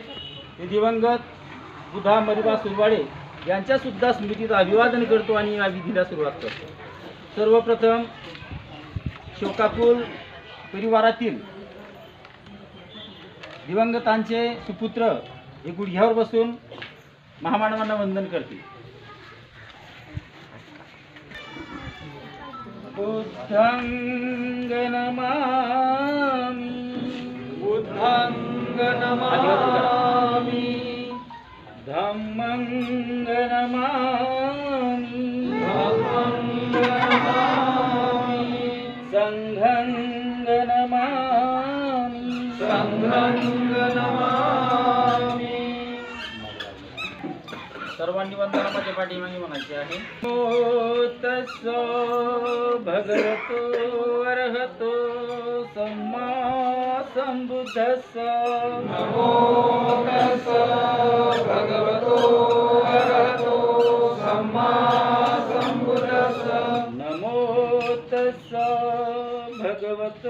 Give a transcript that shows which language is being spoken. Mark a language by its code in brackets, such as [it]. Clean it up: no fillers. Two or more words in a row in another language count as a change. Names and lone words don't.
[mr] ते दिवंगत बुधा मरिबा सुरवाडे यांच्यासुद्धा स्मृतीत अभिवादन करतो आणि या विधीला सुरुवात करतो। सर्वप्रथम शोकाकुल परिवारातील दिवंगतांचे सुपुत्र हे गुडघ्यावर बसून महामानवांना वंदन करतील। [pi] बुद्धं नमामि, बुद्धं नमामि, धम्मं नमामि, धम्मं नमामि, संघं नमामि, संघं नमामि। [mr] सर्वांनी वंदनामध्ये पाठीमागे म्हणायचे आहे। [pi] नमो तस्सो भगवतो अरहतो सम्मा संबुद्धस्स, नमो तस्सो भगवतो अरहतो सम्मा संबुद्धस्स, नमो तस्सो भगवतो